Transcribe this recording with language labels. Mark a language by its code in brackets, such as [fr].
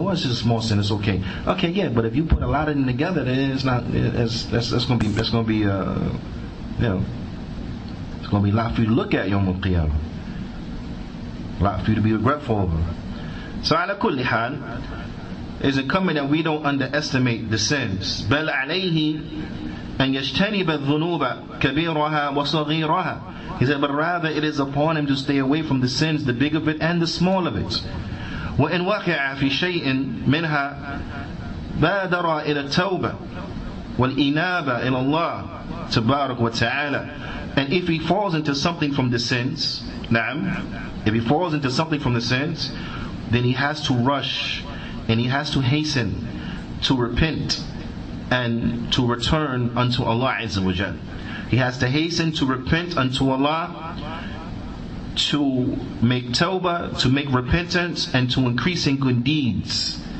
[en] Oh, it's just a small sin, it's okay. Okay, yeah, but if you put a lot of them together, then it's not, that's going to be, it's going to be a lot for you to look at, Yawm al-Qiyamah. A lot for you to be regretful over. So [ar] ala kulli hal, [en] is incumbent that we don't underestimate the sins. [ar] بل عليه أن يجتنب الذنوب كبيرها وصغيرها. [en] He said, but rather it is upon him to stay away from the sins, the big of it and the small of it. [ar] وإن وقع في شيء منها بادر إلى التوبة والإنابة إلى الله تبارك وتعالى. [en] And if he falls into something from the sins, if he falls into something from the sins, then he has to rush and he has to hasten to repent and to return unto Allah Azza wa Jal. He has to hasten to repent unto Allah, to make tawbah, to make repentance, and to increase in good deeds.